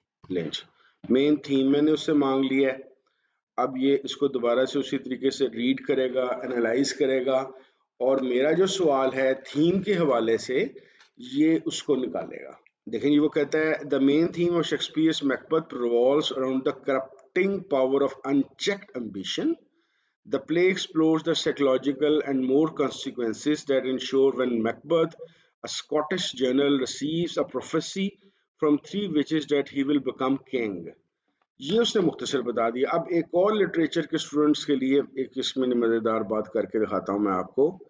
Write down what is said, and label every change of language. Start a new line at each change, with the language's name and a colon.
Hindi: Length main theme मैंने उससे मांग लिया है। अब ये इसको दोबारा से उसी तरीके से रीड करेगा, एनालाइज करेगा और मेरा जो सवाल है थीम के हवाले से ये उसको निकालेगा। देखें जी, वो कहता है
English: The main theme of Shakespeare's Macbeth revolves around the corrupting power of unchecked ambition. The play explores the psychological and moral consequences that ensure when Macbeth, a Scottish general, receives a prophecy from three witches that he will become king.
Hindi: ये उसने मुख्तसर बता दिया। अब एक और literature के students के लिए एक इसमें मज़ेदार बात करके दिखाता हूँ मैं आपको।